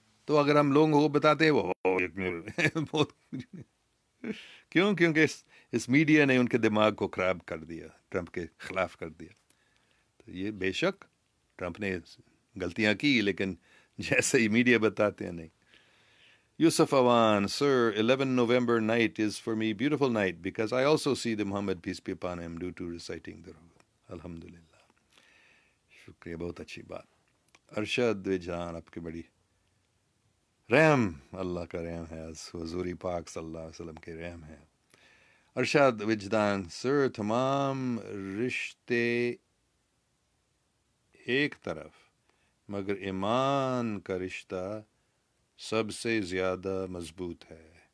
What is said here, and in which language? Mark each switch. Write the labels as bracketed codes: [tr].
[ur] تو اگر ہم لوگوں کو بتاتے ہیں وہ بہت کیوں؟ کیونکہ اس میڈیا نے ان کے دماغ کو خراب کر دیا، ٹرمپ کے خلاف کر دیا. تو یہ بے شک ٹرمپ نے غلطیاں کی، لیکن جیسے ہی میڈیا بتاتے ہیں نہیں. [en] Yousuf Awan: Sir, 11 November night is for me beautiful night because I also see the Muhammad peace be upon him due to reciting the Ruh. [ur] الحمدللہ، شکریہ، بہت اچھی بات. ارشد جان: آپ کی بڑی رحم، اللہ کا رحم ہے، حضور پاک صلی اللہ علیہ وسلم کے رحم ہے. ارشاد وجدان: سر، تمام رشتے ایک طرف، مگر ایمان کا رشتہ سب سے زیادہ مضبوط ہے.